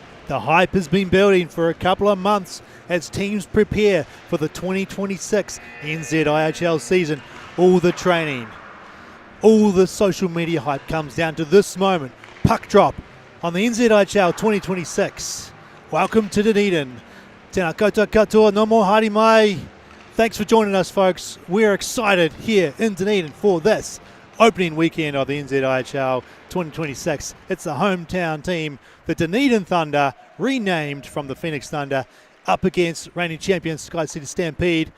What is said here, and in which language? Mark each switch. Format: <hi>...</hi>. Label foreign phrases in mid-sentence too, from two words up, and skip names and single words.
<en>The hype has been building for a couple of months as teams prepare for the 2026 NZIHL season. All the training, all the social media hype comes down to this moment. Puck drop on the NZIHL 2026. Welcome to Dunedin.</en> <mi>Tēnā koutou katoa, no more haere mai.</mi> <en>Thanks for joining us, folks. We're excited here in Dunedin for this opening weekend of the NZIHL 2026. It's the hometown team, the Dunedin Thunder, renamed from the Phoenix Thunder, up against reigning champions SkyCity Stampede.</en>